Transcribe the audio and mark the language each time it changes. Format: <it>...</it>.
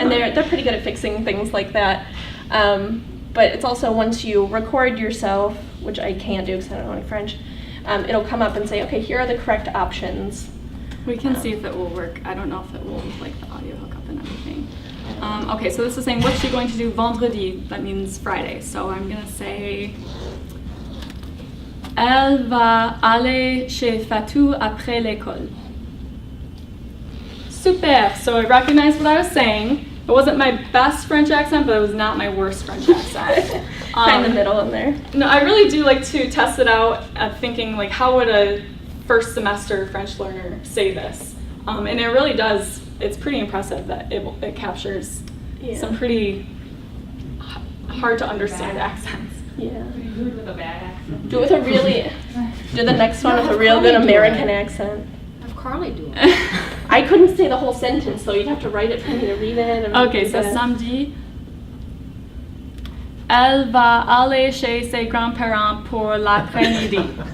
<en>and they're pretty good at fixing things like that. But it's also once you record yourself, which I can't do because I don't know any French, it'll come up and say, okay, here are the correct options. We can see if it will work. I don't know if it will with like the audio hookup and everything. Okay, so this is saying, what's she going to do vendredi? That means Friday. So I'm going to say,</en> <fr>elle va aller chez Fatou après l'école.</fr> <en>Super. So I recognized what I was saying. It wasn't my best French accent, but it was not my worst French accent. Kind of in the middle in there. No, I really do like to test it out at thinking like, how would a first semester French learner say this? And it really does. It's pretty impressive that it captures some pretty hard to understand accents. Yeah. Do it with a bad accent. Do it with a really. Do the next one with a real good American accent. Have Carly do it. I couldn't say the whole sentence, so you'd have to write it for me to read it. And Okay, so yeah.</en> <fr>samedi, elle va aller chez ses grands-parents pour l'après-midi.</fr>